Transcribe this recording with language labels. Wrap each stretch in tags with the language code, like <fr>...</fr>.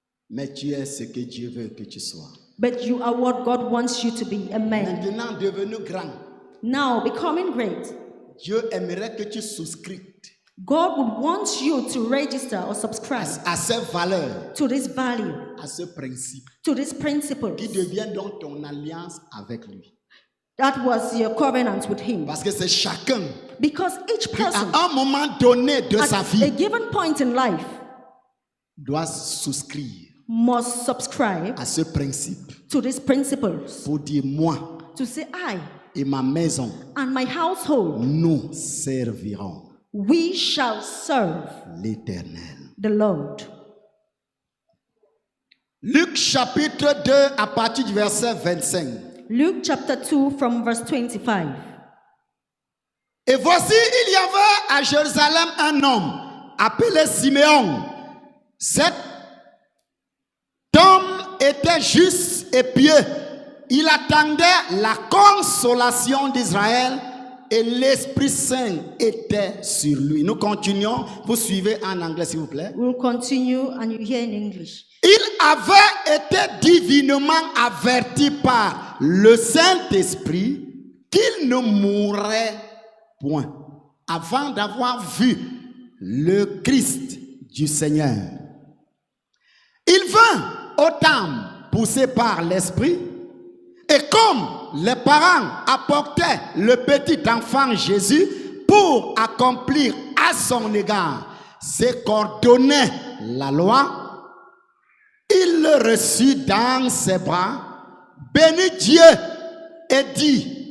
<fr>mais tu es ce que Dieu veut que tu sois.</fr> <en>but you are what God wants you to be, a man.</en> <fr>Maintenant devenu grand,</fr> <en>Now, becoming great,</en> <fr>Dieu aimerait que tu souscrives</fr> <en>God would want you to register or subscribe</en> <fr>à ces valeurs,</fr> <en>to this value,</en> <fr>à ce principe,</fr> <en>to this principle.</en> <fr>qui devient donc ton alliance avec lui.</fr> <en>That was your covenant with Him.</en> <fr>Parce que c'est chacun</fr> <en>Because each</en> <fr>qui,</fr> <en>person,</en> <fr>à un moment donné de sa</fr> <en>at a</en> <fr>vie,</fr> <en>given point in life,</en> <fr>doit souscrire</fr> <en>must subscribe</en> <fr>à ce principe</fr> <en>to these principles</en> <fr>pour dire moi</fr> <en>to say, I</en> <fr>et ma maison,</fr> <en>and my household,</en> <fr>nous servirons</fr> <en>we shall serve</en> <fr>l'Éternel.</fr> <en>the Lord.</en> <fr>Luc chapitre 2 à partir du verset 25.</fr> <en>Luke chapter 2 from verse 25.</en> <fr>Et voici, il y avait à Jérusalem un homme appelé Siméon. Cet homme était juste et pieux. Il attendait la consolation d'Israël et l'Esprit Saint était sur lui. Nous continuons. Vous suivez en anglais, s'il vous plaît.</fr> <en>We'll continue and you hear in English.</en> <fr>Il avait été divinement averti par le Saint-Esprit qu'il ne mourrait point avant d'avoir vu le Christ du Seigneur. Il vint au temple poussé par l'Esprit et comme les parents apportaient le petit enfant Jésus pour accomplir à son égard ce qu'ordonnait la loi, il le reçut dans ses bras, bénit Dieu et dit,</fr>